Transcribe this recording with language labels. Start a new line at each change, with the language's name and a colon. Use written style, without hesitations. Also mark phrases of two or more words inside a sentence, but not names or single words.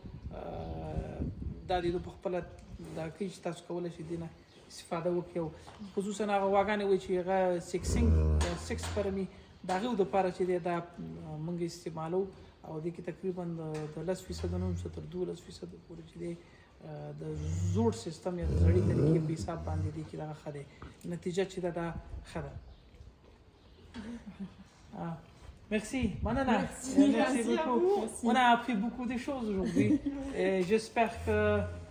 Pashto: دا د په خپله دا کوي چې تاسو کولی شئ دې نه استفاده وکړئ او خصوصا هغه غواګانې وایي چې هغه
English: sexing sex sperm
Pashto: د هغې دپاره چې دی دا موږ استعمالو او دې کې تقریبا د 10% نه هم تر 12% پورې چې دی د زوړ سیستم یا د زړې طریقې په حساب باندې دی کې دغه ښه دی نتیجه چې دا ښه ده Merci, Manana.
French: Merci à vous. On a appris beaucoup de choses aujourd'hui. Et j'espère que